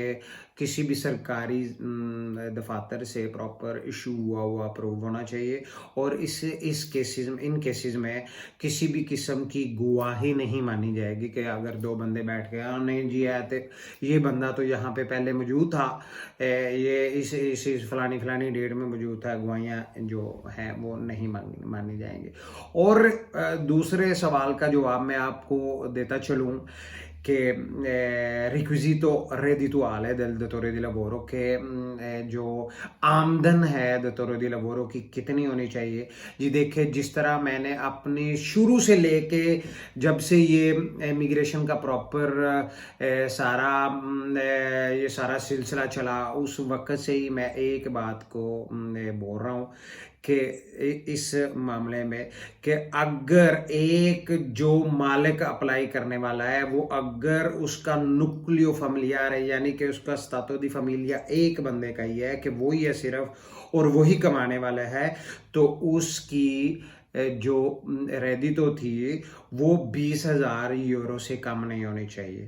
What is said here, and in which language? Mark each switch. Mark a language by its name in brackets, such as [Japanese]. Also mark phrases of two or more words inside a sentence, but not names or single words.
[Urdu] کسی بھی سرکاری دفاتر سے پراپر ایشو ہوا پروف ہونا چاہیے، اور اس کیسز میں، ان کیسز میں کسی بھی قسم کی گواہی نہیں مانی جائے گی کہ اگر دو بندے بیٹھ گئے نہیں جی ہے تو یہ بندہ تو یہاں پہ پہلے موجود تھا، یہ اس فلانی ڈیٹ میں موجود تھا، گواہیاں جو ہیں وہ نہیں مانی جائیں گی. اور دوسرے سوال کا جواب میں آپ کو دیتا چلوں [Italian] che requisito reddituale del datore di lavoro, [Urdu] کہ جو آمدن ہے [Italian] datore di lavoro [Urdu] کی کتنی ہونی چاہیے. جی دیکھیے، جس طرح میں نے اپنی شروع سے لے کے جب سے یہ امیگریشن کا پراپر یہ سارا سلسلہ چلا اس وقت سے ہی میں ایک بات کو بول رہا ہوں کہ اس معاملے میں کہ اگر ایک جو مالک اپلائی کرنے والا ہے وہ اگر اس کا [Italian] nucleo familiare [Urdu] ہے، یعنی کہ اس کا [Italian] stato di famiglia [Urdu] ایک بندے کا ہی ہے کہ وہ ہی ہے صرف اور وہی کمانے والا ہے، تو اس کی جو ریدیتو تھی وہ 20,000 یورو سے کم نہیں ہونی چاہیے.